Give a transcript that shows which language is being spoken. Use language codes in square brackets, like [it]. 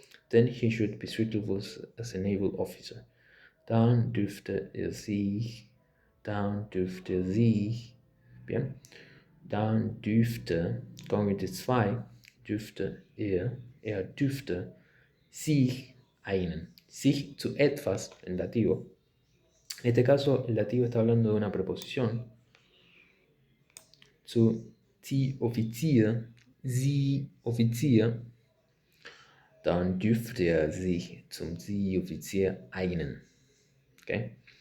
[en] Then he should be suitable as a naval officer. [de] Dann dürfte er sich, bien, dann dürfte, Konjunktiv 2, dürfte er dürfte sich eignen. Sich zu etwas, en dativo. [es] En este caso, el dativo está hablando de una preposición. [de] Zu sie Offizier, dann dürfte er sich zum Seeoffizier eignen. Okay?